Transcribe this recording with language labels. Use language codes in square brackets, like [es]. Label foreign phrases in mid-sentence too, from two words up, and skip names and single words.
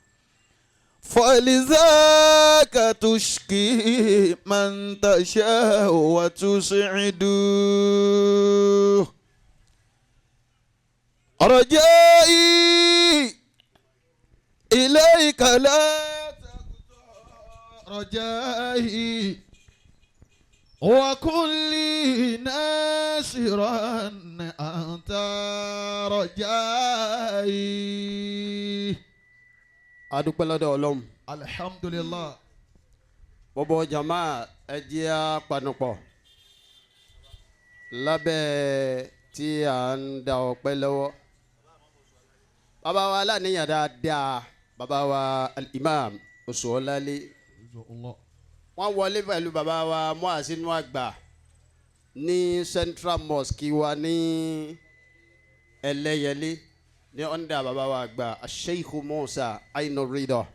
[ar] فلذاك تشكي من تشاء وتسعد رجائي إليك لا تقطع رجائي وكل ناصرا أنت رجائي [yo] adúpẹ́ lọ́dọ̀ Ọlọ́run. [ar] alhamdulillah. [yo] gbogbo jama ẹ jẹ́ á panupọ̀ lábẹ́ tí à ń da ọpẹ́ lọ́wọ́. bàbá wa aláníyàn dáadáa bàbá wa al-imam Oṣuọlálé wọ́n wọlé pẹ̀lú bàbá wa muazinu àgbà ní Central Mosque wa ní Ẹlẹ́yẹlé ní ọ̀ndà bàbá wa àgbà Sheikh Musa Ainu Ridoh.